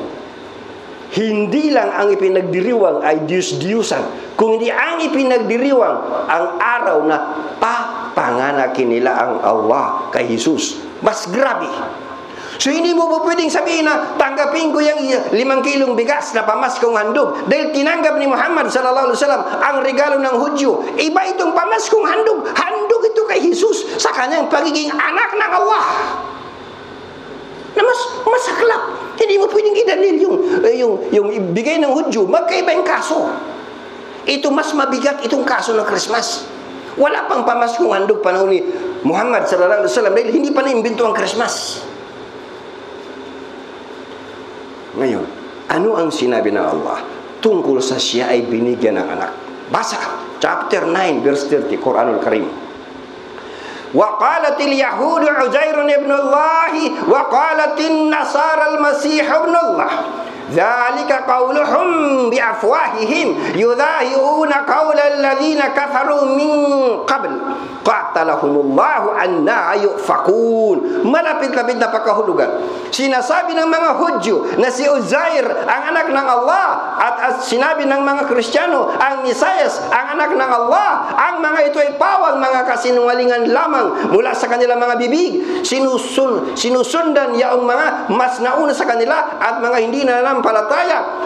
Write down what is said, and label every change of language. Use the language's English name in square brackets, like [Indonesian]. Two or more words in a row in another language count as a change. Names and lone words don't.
[Filipino] Hindi lang ang ipinagdiriwang ay Diyos-Diyusan, kung hindi ang ipinagdiriwang ang araw na papanganakin nila ang Allah kay Jesus. Mas grabe. So hindi mo po pwedeng sabihin na tanggapin ko yung 5 kilong bigas na pamaskong handog dahil tinanggap ni Muhammad [Arabic] صلى الله عليه وسلم [Filipino] ang regalo ng Hudyo. Iba itong pamaskong handog. Handog ito kay Jesus sa kanyang pagiging anak ng Allah. Na mas masaklap. Hindi mo pwedeng idalil yung ibigay ng Hudyo. Magkaiba yung kaso. Ito mas mabigat itong kaso ng Christmas. Wala pang pamaskong handog panahon ni Muhammad [Arabic] صلى الله عليه وسلم [Filipino] dahil hindi pa naimbento ang Christmas. Ngayon, ano ang sinabi ng Allah tungkol sa siya ay binigyan ng anak? Basa, chapter 9, verse 30, Quranul Karim. [Arabic] وَقَالَتِ الْيَهُودُ عُزَيْرٌ ابْنُ اللَّهِ وَقَالَتِ النَّصَارَى الْمَسِيحُ ابْنُ اللَّهِ ذَلِكَ قَوْلُهُمْ بِأَفْوَاهِهِمْ يُضَاهِئُونَ قَوْلَ الَّذِينَ كَفَرُوا مِنْ قَبْلُ قَاتَلَهُمُ اللَّهُ أَنَّىٰ يُؤْفَكُونَ. [Filipino] Malapit-lapit na pagkahulugan. Sinasabi ng mga Hudyo na si Uzair ang anak ng Allah at sinabi ng mga Kristiyano ang Misayas ang anak ng Allah. Ang mga ito ay pawang mga kasinungalingan lamang mula sa kanilang mga bibig. Sinusundan yaong mga mas nauna sa kanila at mga hindi nananampalataya.